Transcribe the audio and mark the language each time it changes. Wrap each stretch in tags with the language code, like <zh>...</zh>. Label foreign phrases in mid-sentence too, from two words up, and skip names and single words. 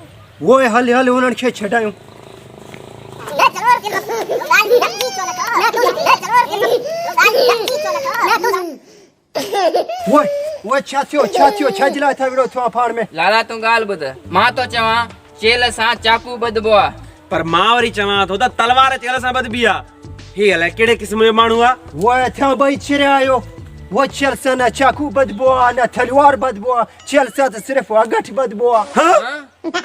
<sd>वो हल हल उन्हनि खे छॾायूं वो छा थियो छा जे लाइ था विड़ो थियो पहाड़ में लाला तू गाल बुध मां तो चवां चेल सा चाकू बदबो पर मां वरी चवां तो तलवार चेल सा बद भी हे अलाए केड़े किस्म जो माण्हू आ वो थिया ॿई चिरिया आयो वो चेल सा न चाकू बदबो आहे न तलवार बदबो आहे चेल सा त सिर्फ़ अगठ बदबो आहे</sd>